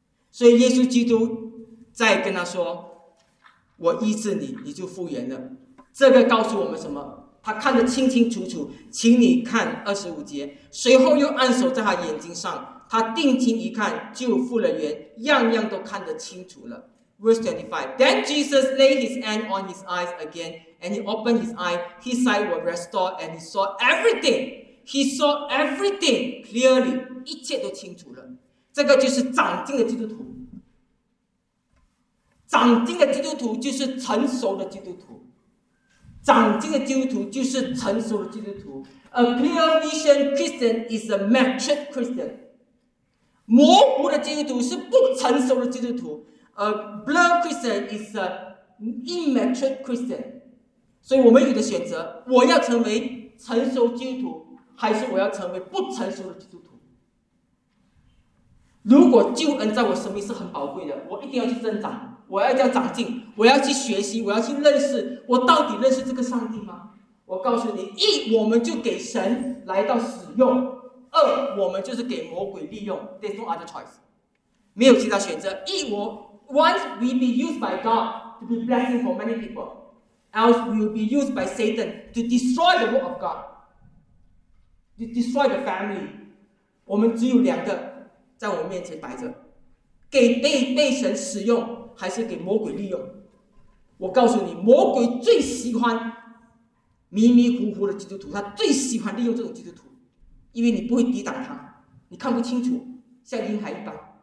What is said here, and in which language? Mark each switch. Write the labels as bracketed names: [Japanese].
[Chinese] 所以耶稣基督在跟他说，我医治你，你就复原了。这个告诉我们什么？他看得清清楚楚。请你看25节，随后又按手在他眼睛上，他定睛一看就复了原，样样都看得清楚了。 [English] Verse 25, then Jesus laid his hand on his eyes again, and he opened his eye, his sight was restored, and he saw everything. He saw everything clearly， [Chinese] 一切都清楚了。这个就是长进的基督徒。长进的基督徒就是成熟的基督徒。长进的基督徒就是成熟的基督徒。 [English] A clear vision Christian is a matured Christian。 [Chinese] 模糊的基督徒是不成熟的基督徒。 [English] A blurred Christian is a immature Christian。 [Chinese] 所以我们有的选择，我要成为成熟基督徒，还是我要成为不成熟的基督徒？如果救恩在我生命是很宝贵的，我一定要去增长，我要叫长进，我要去学习，我要去认识，我到底认识这个上帝吗？我告诉你，一，我们就给神来到使用；二，我们就是给魔鬼利用。 [English] There's no other choice， [Chinese] 没有其他选择。一，我 [English] once we be used by God to be blessing for many people。 Else we will be used by Satan to destroy the work of God, to destroy the family. [Chinese] 我们只有两个在我面前摆着，给被神使用，还是给魔鬼利用。我告诉你，魔鬼最喜欢迷迷糊糊的基督徒，他最喜欢利用这种基督徒，因为你不会抵挡他，你看不清楚，像婴孩一般。